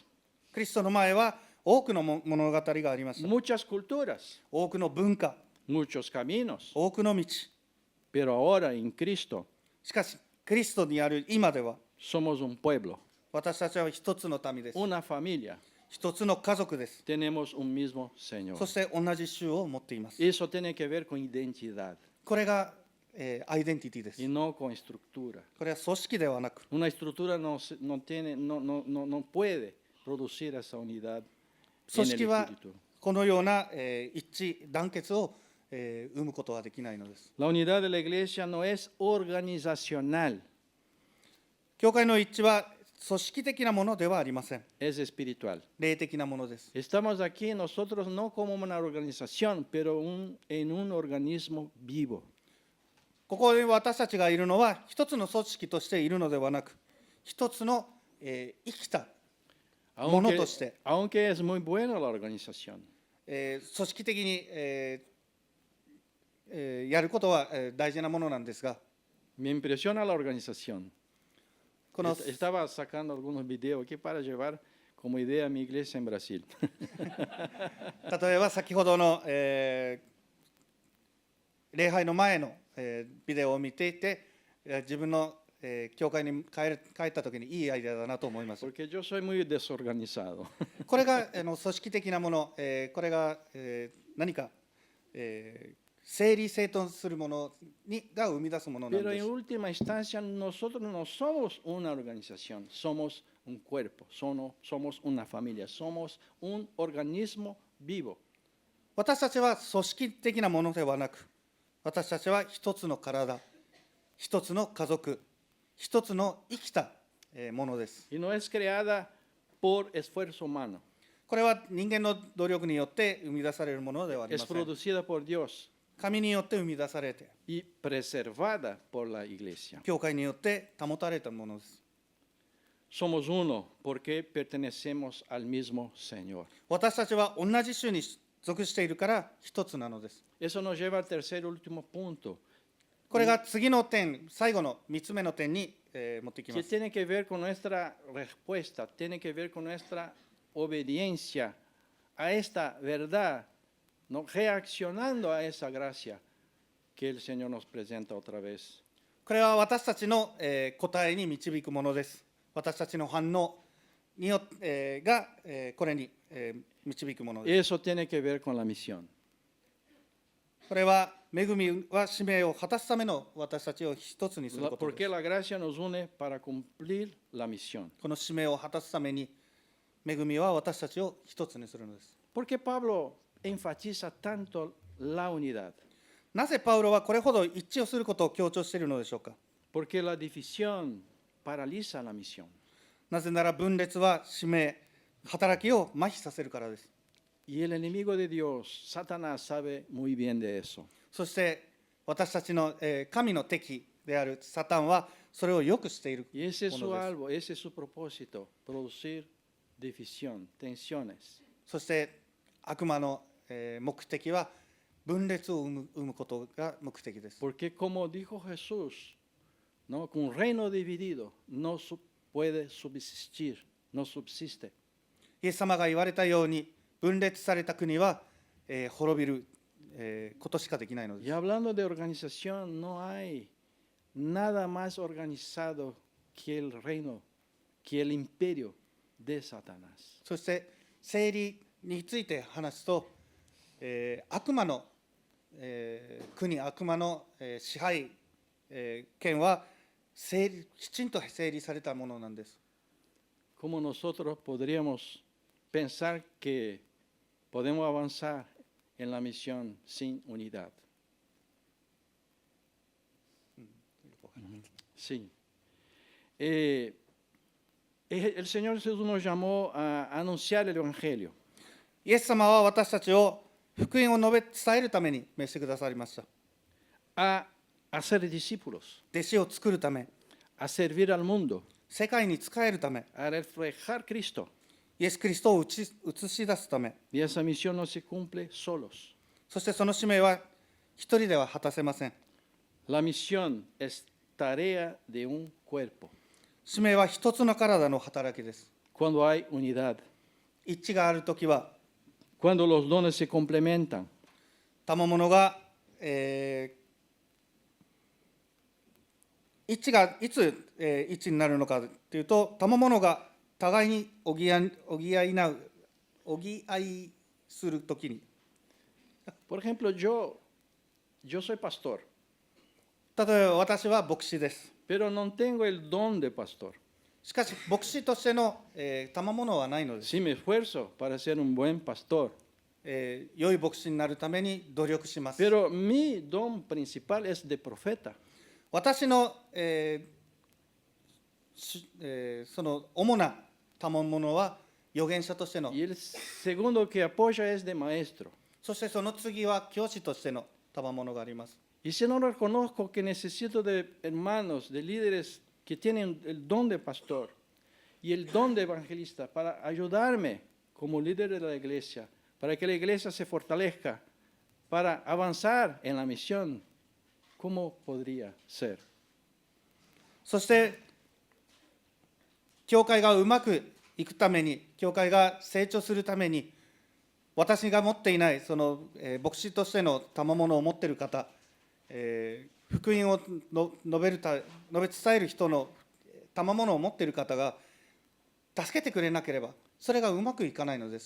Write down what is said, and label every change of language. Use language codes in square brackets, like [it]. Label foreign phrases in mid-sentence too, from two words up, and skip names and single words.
[ja] クリストの前は多くの物語がありました。 [es] muchas culturas, [ja] 多くの文化、 [es] muchos caminos. [ja] 多くの道。 [es] Pero ahora en Cristo [ja] しかし、クリストにある今では、 [es] somos un pueblo, [ja] 私たちは一つの民です。 [es] una familia. [ja] 一つの家族です。 [es] Tenemos un mismo Señor. [ja] そして同じ主を持っています。 [es] Eso tiene que ver con identidad [ja] これが、アイデンティティです。 [es] y no con estructura. [ja] これは組織ではなく、 [es] Una estructura no puede producir esa unidad [ja] 組 [es] en el [ja] 織は [es] espíritu. [ja] このような、一致団結を、生むことはできないのです。 [es] La unidad de la iglesia no es organizacional, [ja] 教会の一致は組織的なものではありません。 [es] es espiritual. [ja] 霊的なものです。 [es] Estamos aquí nosotros no como una organización, pero en un organismo vivo. [ja] ここで私たちがいるのは一つの組織としているのではなく、一つの、生きたものとして、 [es] Aunque es muy buena la organización. [ja] 組織的に、やることは、大事なものなんですが、 [es] Me impresiona la organización. [ja] この [es] Estaba sacando algunos videos aquí para llevar como idea a mi iglesia en Brasil. [ja] 例えば先ほどの、礼拝の前の、ビデオを見ていて、自分の、教会に帰った時にいいアイデアだなと思います。 [es] Porque yo soy muy desorganizado. [ja] これが組織的なもの、これが、何か、整理整頓するものが生み出すものなん [es] Pero [ja] で [es] en [ja] す。 [es] última instancia nosotros no somos una organización, somos un cuerpo, somos una familia, somos un organismo vivo. [ja] 私たちは組織的なものではなく、私たちは一つの体、一つの家族、一つの生きたものです。 [es] Y no es creada por esfuerzo humano, [ja] これは人間の努力によって生み出されるものではあり [es] es [ja] ません。 [es] producida por Dios [ja] 神によって生み出されて、 [es] y preservada por la iglesia. [ja] 教会によって保たれたものです。 [es] Somos uno porque pertenecemos al mismo Señor. [ja] 私たちは同じ種に属しているから一つなのです。 [es] Eso nos lleva al tercer y último punto, [ja] これが次の点、最後の3つ目の点に、持ってきま [es] que [ja] す。 [es] tiene que ver con nuestra respuesta, tiene que ver con nuestra obediencia a esta verdad, ¿no? Reaccionando a esa gracia que el Señor nos presenta otra vez. [ja] これは私たちの、答えに導くものです。私たちの反応によって、が、これに、導くものです。 [es] Eso tiene que ver con la misión. [ja] これは恵みは使命を果たすための私たちを一つにすることで [es] Porque [ja] す。 [es] la gracia nos une para cumplir la misión. [ja] この使命を果たすために恵みは私たちを一つにするのです。 [es] ¿Por qué Pablo enfatiza tanto la unidad? [ja] なぜパウロはこれほど一致をすることを強調しているのでしょうか。 [es] Porque la división paraliza la misión. [ja] なぜなら分裂は使命、働きを麻痺させるからです。 [es] Y el enemigo de Dios, Satanás, sabe muy bien de eso. [ja] そして私たちの、神の敵であるサタンはそれをよくしている [es] Y ese es [ja] も [es] su [ja] のです。 [es] algo, ese es su propósito, producir división, tensiones. [ja] そして悪魔の、目的は分裂を生むことが目的です。 [es] Porque como dijo Jesús, ¿no? Con un reino dividido no puede subsistir, no subsiste. [ja] イエス様が言われたように分裂された国は、滅びる、ことしかできないので [es] Y [ja] す。 [es] hablando de organización, no hay nada más organizado que el reino, que el imperio de Satanás. [ja] そして整理について話すと、悪魔の、国、悪魔の、支配、権はきちんと整理されたものなんです。 [es] ¿Cómo nosotros podríamos pensar que podemos avanzar en la misión sin unidad? Sí. El Señor Jesús nos llamó a anunciar el Evangelio. [ja] イエス様は私たちを福音を述べ伝えるために召してくださりました。 [es] A hacer discípulos, [ja] 弟子を作るため、 [es] a servir al mundo, [ja] 世界に仕えるため、 [es] a reflejar Cristo. [ja] イエス・キリストを映し出すため、 [es] Y esa misión no se cumple solos. [ja] そしてその使命は一人では果たせません。 [es] La misión es tarea de un cuerpo. [ja] 使命は一つの体の働きです。 [es] Cuando hay unidad, [ja] 一致があるときは、 [es] cuando los dones se complementan, [ja] 賜物が、一致がいつ、一致になるのかというと、賜物が互いに補いするときに、 [es] por ejemplo, yo soy pastor, [ja] 例えば私は牧師です。 [es] pero no tengo el don de pastor. [ja] しかし、牧師としての、賜物はないのです。 [es] Sí me esfuerzo para ser un buen pastor, [ja] 良い牧師になるために努力します。 [es] Pero mi don principal es de profeta. [ja] 私の、その主な賜物は預言者としての、 [es] Y el segundo que apoya es de maestro. [ja] そしてその次は教師としての賜物があります。 [es] Y si no reconozco que necesito de hermanos, de líderes que tienen el don de pastor y el don de evangelista para ayudarme como líder de la iglesia, para que la iglesia se fortalezca, para avanzar en la misión, ¿cómo podría ser? [ja] そして教会がうまくいくために、教会が成長するために、私が持っていないその、牧師としての賜物を持っている方、福音を述べ伝える人の賜物を持っている方が助けてくれなければ、それがうまくいかないのです。